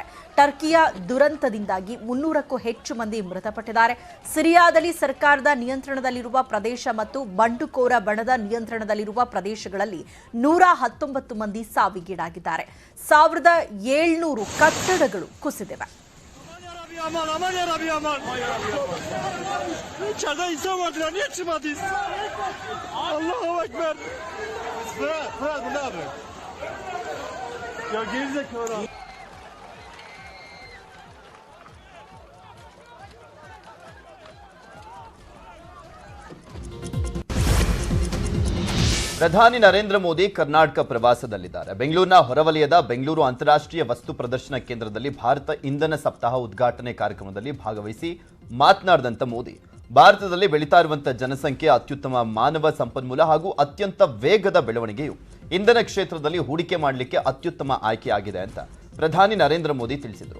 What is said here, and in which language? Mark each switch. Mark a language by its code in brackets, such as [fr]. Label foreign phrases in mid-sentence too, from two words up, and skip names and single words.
[kn] ಟರ್ಕಿಯ ದುರಂತದಿಂದಾಗಿ 300ಕ್ಕೂ ಹೆಚ್ಚು ಮಂದಿ ಮೃತಪಟ್ಟಿದ್ದಾರೆ. ಸಿರಿಯಾದಲ್ಲಿ ಸರ್ಕಾರದ ನಿಯಂತ್ರಣದಲ್ಲಿರುವ ಪ್ರದೇಶ ಮತ್ತು ಬಂಡುಕೋರ ಬಣದ ನಿಯಂತ್ರಣದಲ್ಲಿರುವ ಪ್ರದೇಶಗಳಲ್ಲಿ 119 ಮಂದಿ ಸಾವಿಗೀಡಾಗಿದ್ದಾರೆ. 1700 ಕಟ್ಟಡಗಳು ಕುಸಿದಿವೆ. [tr] Aman aman [ar] يا رب [tr] aman. İçeride insan vardı, niye çıkmadınız? [ar] الله أكبر. [tr] Fırat bu ne yapıyor? Ya gerizekalı. [kn] ಪ್ರಧಾನಿ ನರೇಂದ್ರ ಮೋದಿ ಕರ್ನಾಟಕ ಪ್ರವಾಸದಲ್ಲಿದ್ದಾರೆ. ಬೆಂಗಳೂರಿನ ಹೊರವಲಯದ ಬೆಂಗಳೂರು ಅಂತಾರಾಷ್ಟ್ರೀಯ ವಸ್ತು ಪ್ರದರ್ಶನ ಕೇಂದ್ರದಲ್ಲಿ ಭಾರತ ಇಂಧನ ಸಪ್ತಾಹ ಉದ್ಘಾಟನೆ ಕಾರ್ಯಕ್ರಮದಲ್ಲಿ ಭಾಗವಹಿಸಿ ಮಾತನಾಡಿದಂತ ಮೋದಿ, ಭಾರತದಲ್ಲಿ ಬೆಳೀತಾ ಇರುವಂತಹ ಜನಸಂಖ್ಯೆ, ಅತ್ಯುತ್ತಮ ಮಾನವ ಸಂಪನ್ಮೂಲ ಹಾಗೂ ಅತ್ಯಂತ ವೇಗದ ಬೆಳವಣಿಗೆಯು ಇಂಧನ ಕ್ಷೇತ್ರದಲ್ಲಿ ಹೂಡಿಕೆ ಮಾಡಲಿಕ್ಕೆ ಅತ್ಯುತ್ತಮ ಆಯ್ಕೆಯಾಗಿದೆ ಅಂತ ಪ್ರಧಾನಿ ನರೇಂದ್ರ ಮೋದಿ ತಿಳಿಸಿದರು.